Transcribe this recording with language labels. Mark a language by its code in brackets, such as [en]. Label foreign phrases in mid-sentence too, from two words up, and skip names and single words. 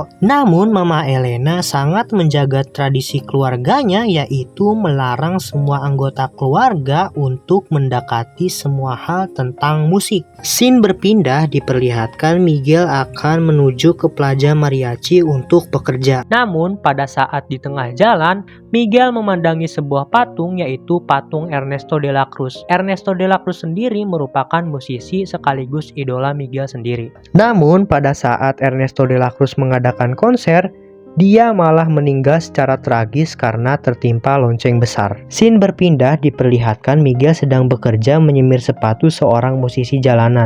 [id] Namun Mama Elena sangat menjaga tradisi keluarganya, yaitu melarang semua anggota keluarga untuk mendekati semua hal tentang musik. Scene berpindah diperlihatkan Miguel akan menuju ke Plaza Mariachi untuk bekerja. Namun pada saat di tengah jalan, Miguel memandangi sebuah patung, yaitu patung Ernesto de la Cruz. Ernesto de la Cruz sendiri merupakan musisi sekaligus idola Miguel sendiri. Namun pada saat Ernesto de la Cruz mengadakan konser, dia malah meninggal secara tragis karena tertimpa lonceng besar. Scene berpindah diperlihatkan Miguel sedang bekerja menyemir sepatu seorang musisi jalanan.